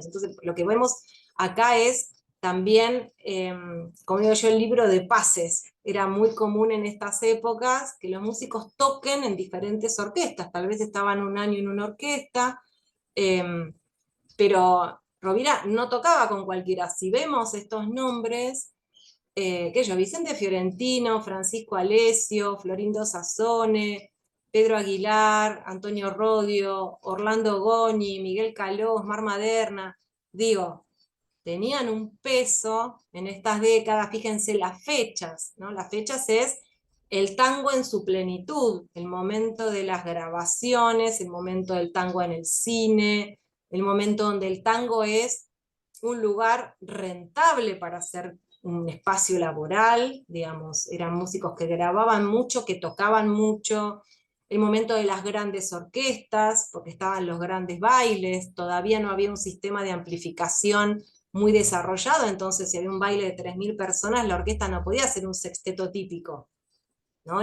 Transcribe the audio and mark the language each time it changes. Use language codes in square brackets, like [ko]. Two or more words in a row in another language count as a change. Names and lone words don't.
[es] Entonces lo que vemos acá es también, como digo yo, el libro de pases. Era muy común en estas épocas que los músicos toquen en diferentes orquestas. Tal vez estaban un año en una orquesta, pero Rovira no tocaba con cualquiera. Si vemos estos nombres, que yo, Vicente Fiorentino, Francisco Alessio, Florindo Sassone, Pedro Aguilar, Antonio Rodio, Orlando Goñi, Miguel Caló, Mar Maderna, digo, tenían un peso en estas décadas. Fíjense las fechas, ¿no? Las fechas es el tango en su plenitud, el momento de las grabaciones, el momento del tango en el cine, el momento donde el tango es un lugar rentable para hacer un espacio laboral, digamos, eran músicos que grababan mucho, que tocaban mucho, el momento de las grandes orquestas, porque estaban los grandes bailes, todavía no había un sistema de amplificación muy desarrollado, entonces si había un baile de 3.000 personas, la orquesta no podía hacer un sexteto típico, ¿no?